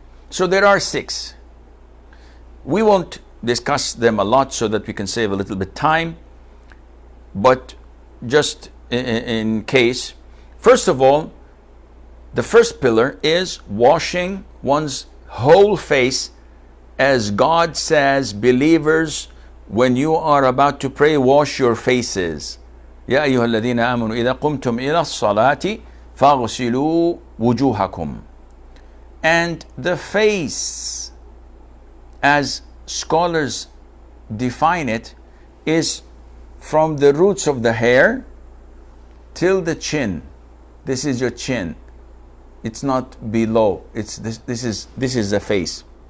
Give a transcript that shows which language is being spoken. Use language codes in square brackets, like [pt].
[en] So there are 6. We won't discuss them a lot so that we can save a little bit time, but just in case, first of all, the first pillar is washing one's whole face. As God says, believers, when you are about to pray, wash your faces. [ar] يا أيها الذين آمنوا إذا قمتم إلى الصلاة فاغسلوا وجوهكم. [en] And the face, as scholars define it, is from the roots of the hair till the chin. This is your chin. It's not below. It's this is the face.